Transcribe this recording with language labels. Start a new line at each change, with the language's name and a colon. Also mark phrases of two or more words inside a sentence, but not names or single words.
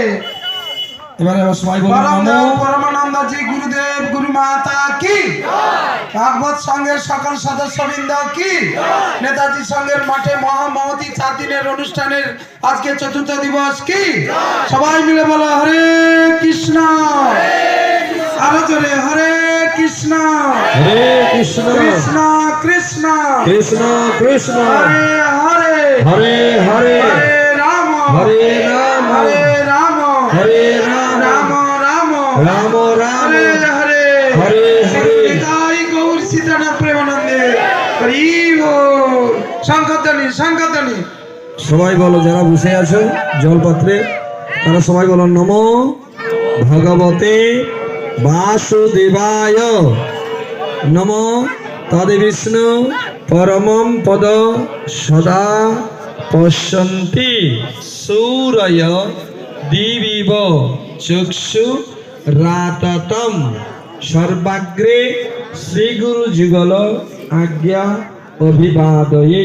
Bangla: এবারে সবাই বলুন, পরমানন্দ জি গুরুদেব গুরু মাতা কি জয়, ভাগবত সংঘের সকল সদস্যবৃন্দ কি জয়, নেতাজি সংঘের মাঠে মহামহতি 4 দিনের অনুষ্ঠানের আজকে চতুর্থ দিবস কি জয়। সবাই মিলে বলো হরে কৃষ্ণ, আরো জোরে হরে কৃষ্ণ, হরে কৃষ্ণ, কৃষ্ণ কৃষ্ণ, কৃষ্ণ কৃষ্ণ, হরে হরে, হরে হরে, হরে রাম, হরে রাম, হরে রাম, হরে রাম, রাম রাম, রাম রাম, হরে হরে, হরে হরে। নিতাই গৌর সীতানাথ প্রেমানন্দে হরি বল। সংকীর্তনী সংকীর্তনী সবাই বলো, যারা বসে আছো জলপাত্রে তারা সবাই বলো,
Sanskrit: নমো ভগবতে বাসুদেবায়, নমো তদ বিষ্ণু পরমম পদ সদা পশ্যন্তি সূরয় দিবিব চক্ষু রাততম সর্বাগ্রে শ্রী গুরু যুগল আজ্ঞা অভিবাদয়ে।